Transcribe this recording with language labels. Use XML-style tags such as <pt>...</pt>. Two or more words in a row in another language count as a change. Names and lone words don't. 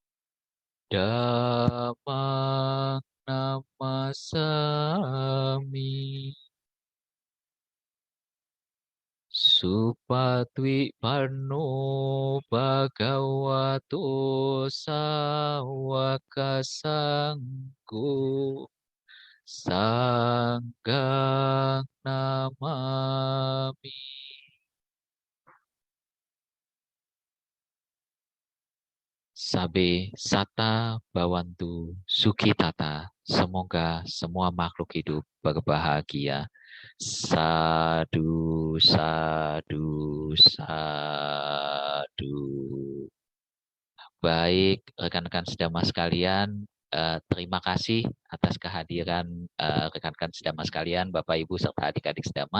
<pi>Dhammang Namasami Supatwi Pano Bhagavato Sawaka Sanggo Sanggang Namami. Sabe Sata Bawantu Sukitata.</pi> <id>Semoga semua makhluk hidup berbahagia.</id> <pi>Sadu, sadu, sadu.</pi> <id>Baik, rekan-rekan sedama sekalian, terima kasih atas kehadiran rekan-rekan sedama sekalian, Bapak Ibu serta adik-adik sedama.</id>